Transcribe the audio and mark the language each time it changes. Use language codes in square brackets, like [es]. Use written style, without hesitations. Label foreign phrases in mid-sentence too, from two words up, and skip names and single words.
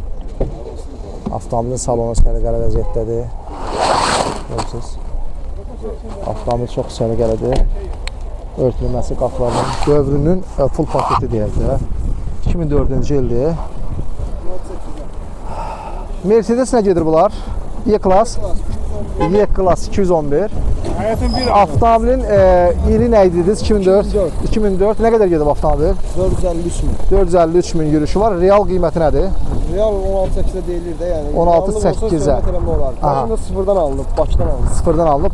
[az] Avtomobilin salonu səliqəli vəziyyətdədir. Görürsünüz. Avtomobil çox səliqəlidir. Örtülməsi qapılarının dövrünün full paketi deyək də. 2004-cü ildir. Mercedes nə gedir bunlar? E-Class. E-Class 211. Avtomobilin ili nə idi dediniz? 2004. Nə qədər gedib avtomobil? 453 min. 453 min yürüşü var. Real qiyməti nədir? Real 16.8-ə deyilir də, yəni. 16.8-ə. Maşın da sıfırdan alınıb, Bakıdan alınıb. Sıfırdan alınıb.